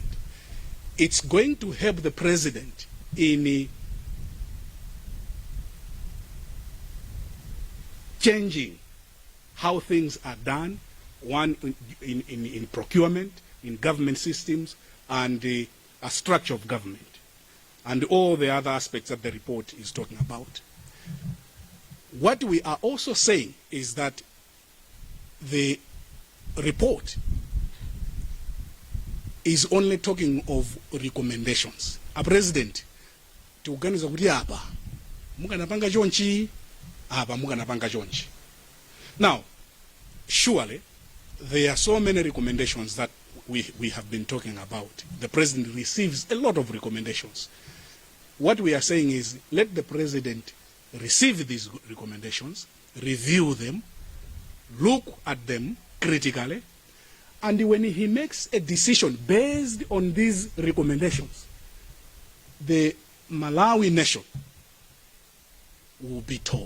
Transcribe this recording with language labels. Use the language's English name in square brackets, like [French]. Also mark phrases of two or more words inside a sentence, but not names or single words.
[English] It's going to help the president in changing how things are done, one in procurement, in government systems, and a structure of government, and all the other aspects that the report is talking about. What we are also saying is that the report is only talking of recommendations. [Nyanja] A president tiuganiza kuti apa mukanapanga chonchi, apa mukanapanga chonchi. [English] Now, surely there are so many recommendations that we have been talking about. The president receives a lot of recommendations. What we are saying is let the president receive these recommendations, review them, look at them critically, and when he makes a decision based on these recommendations, the Malawi nation will be told.